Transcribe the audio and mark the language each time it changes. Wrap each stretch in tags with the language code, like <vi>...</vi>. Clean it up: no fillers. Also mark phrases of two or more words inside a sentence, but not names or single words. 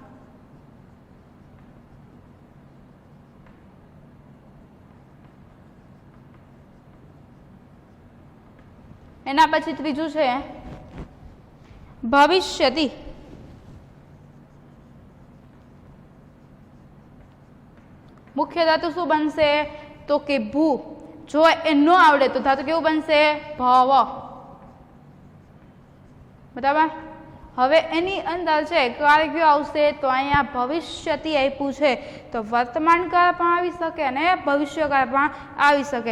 <gu>એના પછી ત્રીજૂ છે ભવિષ્યતિ। મુખ્ય ધાતુ શું બનશે તો કે ભૂ। જો એ ન આવડે તો ધાતુ કેવું બનશે? ભવ. બરાબર. હવે એની અંદર છે કાળ કયો આવશે? તો અહીંયા ભવિષ્યથી આપ્યું છે, તો વર્તમાન કાળ પણ આવી શકે અને ભવિષ્યકાળ પણ આવી શકે.</gu>